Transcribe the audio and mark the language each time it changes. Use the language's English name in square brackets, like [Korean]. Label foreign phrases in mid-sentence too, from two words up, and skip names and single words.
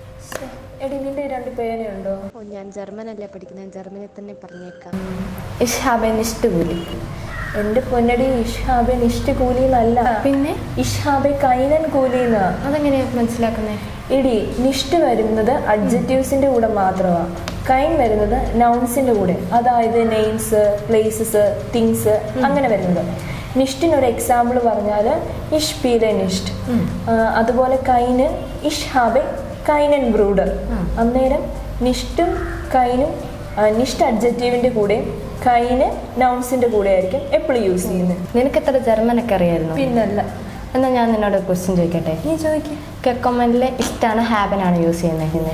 [Malayalam] എടി നിന്റെ 2 പേനയുണ്ടോ? ഓ, ഞാൻ ജർമ്മനല്ലേ പഠിക്കുന്നത്, ജർമ്മനിൽ തന്നെ പറഞ്ഞേക്കാം. [German] Ich habe nicht [Malayalam] കൂലി. എൻ്റെ പൊന്നടി, [German] ich habe nicht [Malayalam] കൂലി എന്നല്ല, പിന്നെ [German] ich habe keinen [Malayalam] കൂലി എന്നാ. അതെങ്ങനെയാ മനസ്സിലാക്കുന്നേ? എടി, നിഷ്ട് വരുന്നത് അഡ്ജക്റ്റീവ്സിൻ്റെ കൂടെ മാത്രമാണ്, കൈൻ വരുന്നത് നൗൺസിൻ്റെ കൂടെ, അതായത് [English] names, places, things [Malayalam] അങ്ങനെ വരുന്നത്. നിഷ്ടിനൊരു എക്സാമ്പിൾ പറഞ്ഞാൽ [German] ich spiele nicht. [Malayalam] അതുപോലെ കൈന് [German] ich habe keinen Bruder. [Malayalam] അന്നേരം നിഷ്ടും കൈനും നിഷ്ട് അഡ്ജക്റ്റീവിൻ്റെ കൂടെയും കൈന് നൗൺസിൻ്റെ കൂടെ ആയിരിക്കും എപ്പോഴും യൂസ് ചെയ്യുന്നത്. നിനക്ക് എത്ര ജർമ്മനൊക്കെ അറിയായിരുന്നു? പിന്നല്ല. എന്നാൽ ഞാൻ നിന്നോട് ക്വസ്റ്റ്യൻ ചോദിക്കട്ടെ? നീ ചോദിക്കും. കെക്കോമനിലെ ഇഷ്ടാണ് ഹാബനാണ് യൂസ് ചെയ്യുന്നത്?